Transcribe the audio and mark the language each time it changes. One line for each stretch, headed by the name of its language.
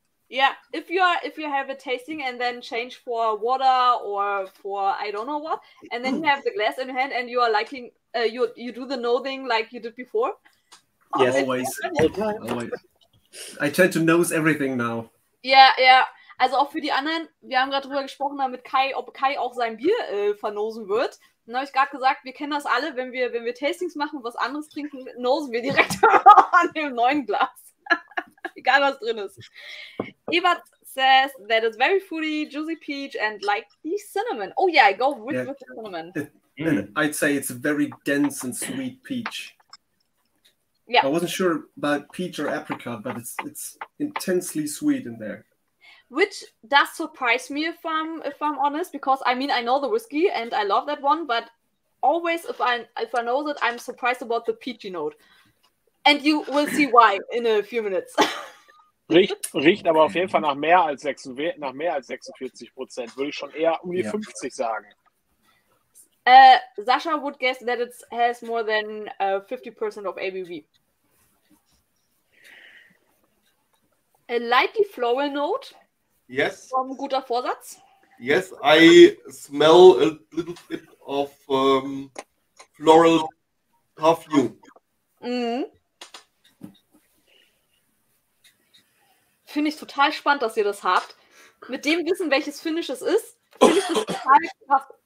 English: Yeah, if you have a tasting and then change for water or for I don't know what, and then you have the glass in your hand and you are liking you do the nosing like you did before. Yes, always. I tend to nose everything now.
German: Ja. Also auch für die anderen, wir haben gerade drüber gesprochen, ob Kai auch sein Bier vernosen wird. Dann habe ich gerade gesagt, wir kennen das alle, wenn wir Tastings machen und was anderes trinken, nosen wir direkt an dem neuen Glas. Egal was drin ist.
English: Ebert says that it's very fruity, juicy peach, and like the cinnamon. Oh yeah, I go with the cinnamon. I'd say it's a very dense and sweet peach. Yeah. I wasn't sure about peach or apricot, but it's intensely sweet in there. Which does surprise me if I'm honest, because I mean I know the whiskey and I love that one, but always if I know that, I'm surprised about the peachy note. And you will see why in a few minutes.
German: Riecht aber auf jeden Fall nach mehr als 46%. Würde ich schon eher um die 50 sagen.
English: Sasha would guess that it has more than 50% of ABV. A lightly floral note. Yes.
German: Guter Vorsatz.
English: Yes, I smell a little bit of floral perfume. Mhm.
German: Finde ich total spannend, dass ihr das habt. Mit dem Wissen, welches Finish es ist, finde ich das total krass.